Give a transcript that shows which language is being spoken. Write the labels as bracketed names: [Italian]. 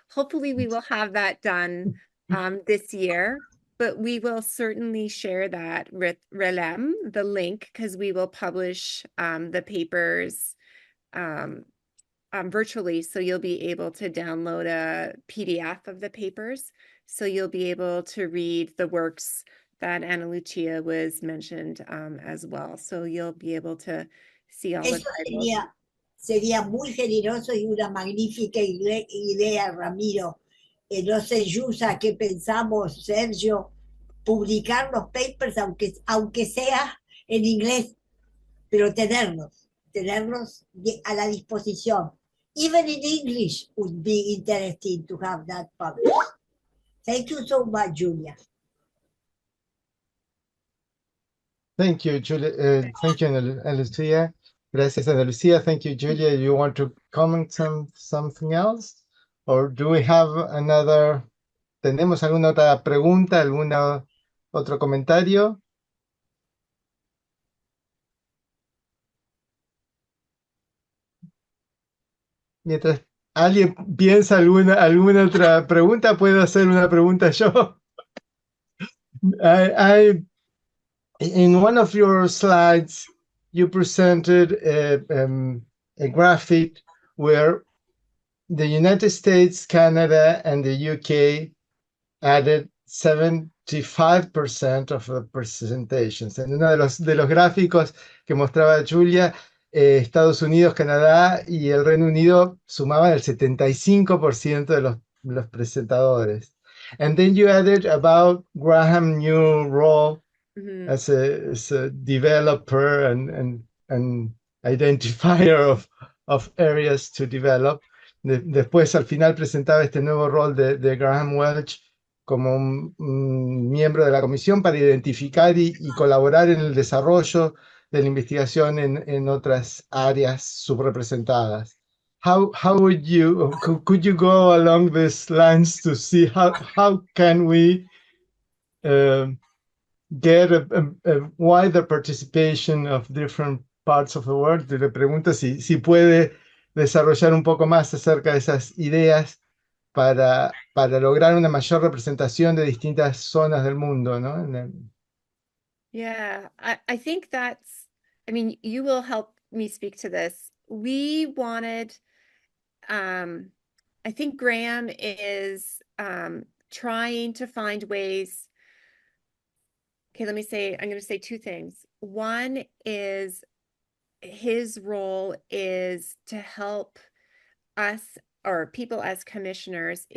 [English] Hopefully we will have that done this year, but we will certainly share that with RELEM, the link, because we will publish the papers virtually, so you'll be able to download a PDF of the papers, so you'll be able to read the works that Ana Lucia was mentioned as well. So you'll be able to see all the titles. [Spanish] Sería muy generoso y una magnífica idea, Ramiro. No sé, Yusa, ¿qué pensamos, Sergio? Publicar los papers, aunque sea en inglés, pero tenerlos a la disposición. [English] Even in English would be interesting to have that published. Thank you so much, Julia. Thank you, Julia. Thank you, Ana Lucía. [Spanish] Gracias, Ana Lucía. [English] Thank you, Julia. You want to comment something else? Or do we have another? [Spanish] ¿Tenemos alguna otra pregunta, otro comentario? Mientras alguien piensa alguna otra pregunta, puedo hacer una pregunta yo. [English] In one of your slides, you presented a graphic where the United States, Canada, and the UK added 75% of the presentations. [Spanish] En uno de los gráficos que mostraba Julia, Estados Unidos, Canadá y el Reino Unido sumaban el 75% de los presentadores. [English] And then you added about Graham's new role as a developer and identifier of areas to develop. [Spanish] Después, al final, presentaba este nuevo rol de Graham Welch como un miembro de la comisión para identificar y colaborar en el desarrollo de la investigación en otras áreas subrepresentadas. [English] How could you go along these lines to see how can we get a wider participation of different parts of the world? [Spanish] Le pregunto si puede desarrollar un poco más acerca de esas ideas para lograr una mayor representación de distintas zonas del mundo, ¿no? [English] Yeah, I think I mean, you will help me speak to this. We wanted, I think Graham is trying to find ways. Okay, I'm going to say two things. One is his role is to help us or people as commissioners.